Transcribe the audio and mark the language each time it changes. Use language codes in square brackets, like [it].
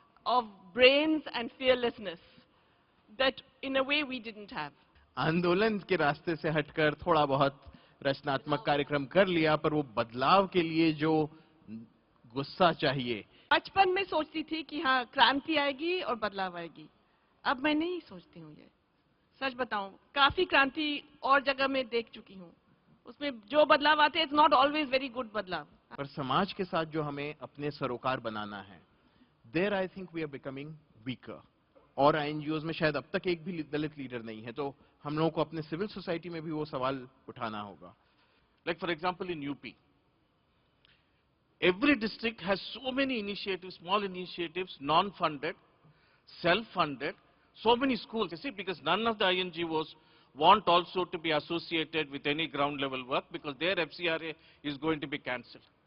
[en] Of brains and fearlessness that in a way we didn't have. [hi] आंदोलन के रास्ते से हटकर थोड़ा बहुत रचनात्मक कार्यक्रम कर लिया, पर वो बदलाव के लिए जो गुस्सा चाहिए. बचपन में सोचती थी कि हाँ क्रांति आएगी और बदलाव आएगी. अब मैं नहीं सोचती हूँ ये, सच बताऊं, काफी क्रांति और जगह में देख चुकी हूँ, उसमें जो बदलाव आते हैं [en] it's not always very good [hi] बदलाव. पर समाज के साथ जो हमें अपने सरोकार बनाना है, [en] There I think we are becoming weaker. [hi] और INGOs में शायद अब तक एक भी दलित लीडर नहीं है, तो हम लोगों को अपने सिविल सोसाइटी में भी वो सवाल उठाना होगा। [en] Like for example in UP, every district has so many initiatives, small initiatives, non-funded, self-funded, so many schools, you see, because none of the INGOs want also to be associated with any ground level work because their FCRA is going to be cancelled.